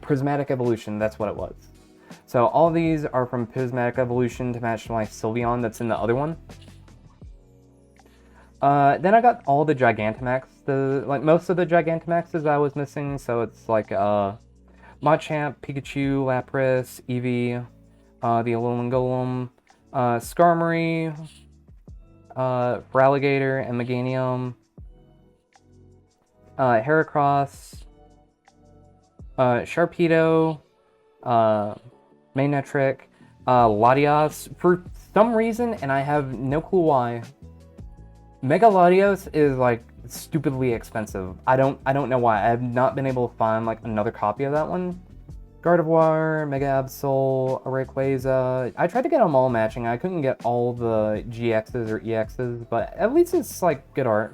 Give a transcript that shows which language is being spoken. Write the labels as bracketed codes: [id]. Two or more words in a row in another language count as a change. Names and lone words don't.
[en] Prismatic Evolution, that's what it was. So all these are from Prismatic Evolution to match my Sylveon that's in the other one. Then I got all the Gigantamax, like most of the Gigantamaxes I was missing. So it's like Machamp, Pikachu, Lapras, Eevee, the Alolan Golem, Skarmory, Feraligatr, and Meganium, Heracross, Sharpedo, Manectric, Latios. For some reason, and I have no clue why, Mega Latios is like stupidly expensive. I don't know why. I have not been able to find like another copy of that one. Gardevoir, Mega Absol, Rayquaza. I tried to get them all matching. I couldn't get all the GXs or EXs, but at least it's like good art.